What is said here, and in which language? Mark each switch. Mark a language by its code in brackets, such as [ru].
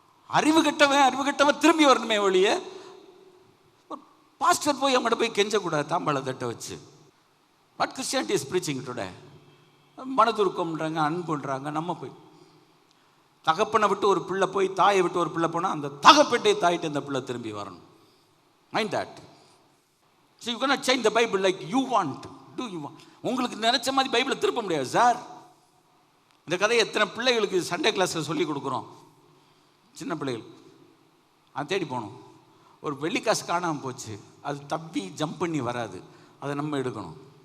[ta] அறிவு கெட்டவன் திரும்பி வரணுமே ஒழிய பாஸ்டர் போய் அவங்கள்ட்ட போய் கெஞ்சக்கூடாது தாம்பாள தட்டை வச்சு. [en] What Christianity is preaching today? [ta] மனதுருக்கம்ன்றாங்க, அன்புன்றாங்க. நம்ம போய் தகப்பனை விட்டு ஒரு பிள்ளை போய் தாயை விட்டு ஒரு பிள்ளை போனால் அந்த தகப்பட்டை தாயிட்டு அந்த பிள்ளை திரும்பி வரணும். [en] Mind that. So you cannot change the Bible like you want. Do you want? [ta] உங்களுக்கு நினைச்ச மாதிரி பைபிளை திருப்ப முடியாது சார். இந்த கதையை எத்தனை பிள்ளைகளுக்கு சண்டே கிளாஸில் சொல்லி கொடுக்குறோம். சின்ன பிள்ளைகள் அதை தேடி போகணும். ஒரு வெள்ளிக்காசு காணாமல் போச்சு, அது தப்பி ஜம்ப் பண்ணி வராது, அதை நம்ம எடுக்கணும்.